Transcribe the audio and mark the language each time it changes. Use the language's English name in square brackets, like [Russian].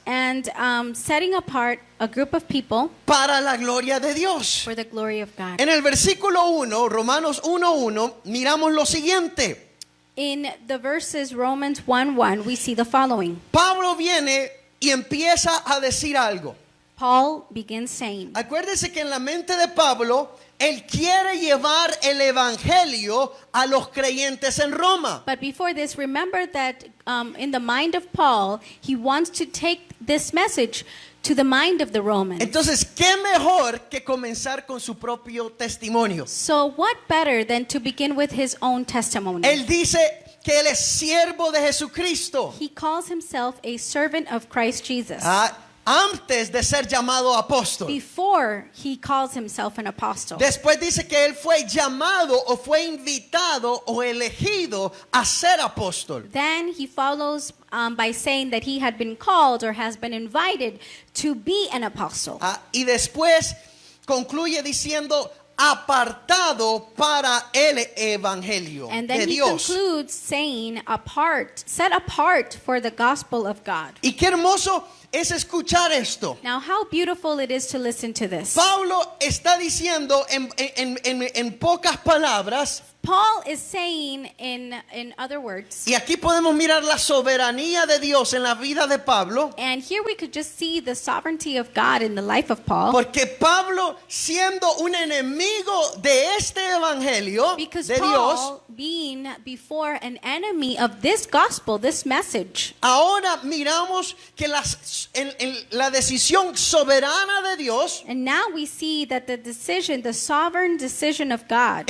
[English] and setting apart a group of people [Spanish] para la gloria de Dios. [English] for the glory of God. [Spanish] En el versículo 1, Romanos 1:1, miramos lo siguiente. [English] In the verses Romans 1:1, we see the following. [Spanish] Pablo viene y empieza a decir algo. [English] Paul begins saying, [Spanish] Acuérdese que en la mente de Pablo, él quiere llevar el evangelio a los creyentes en Roma. [English] but before this, remember that in the mind of Paul, he wants to take this message to the mind of the Romans. [Spanish] Entonces, ¿qué mejor que comenzar con su propio testimonio? [English] So what better than to begin with his own testimony? [Spanish] Él dice que él es siervo de Jesucristo. [English] He calls himself a servant of Christ Jesus. [Spanish] Antes de ser llamado apóstol. [English] Before he calls himself an apostle. [Spanish] Después dice que él fue llamado o fue invitado o elegido a ser apóstol. [English] Then he follows by saying that he had been called or has been invited to be an apostle. [Spanish] Y después concluye diciendo apartado para el evangelio [English] And [Spanish] de [English] then he [Spanish] Dios. [English] concludes saying set apart for the gospel of God. [Spanish] Y qué hermoso es escuchar esto. [English] Now, how beautiful it is to listen to this. [Spanish] Pablo está diciendo en pocas palabras, [English] Paul is saying in other words, [Spanish] y aquí podemos mirar la soberanía de Dios en la vida de Pablo, [English] and here we could just see the sovereignty of God in the life of Paul, [Spanish] porque Pablo, siendo un enemigo de este evangelio [English] because [Spanish] de Dios, [English] Paul, being before an enemy of this gospel, this message, [Spanish] ahora miramos que la decisión soberana de Dios [English] and now we see that the sovereign decision of God,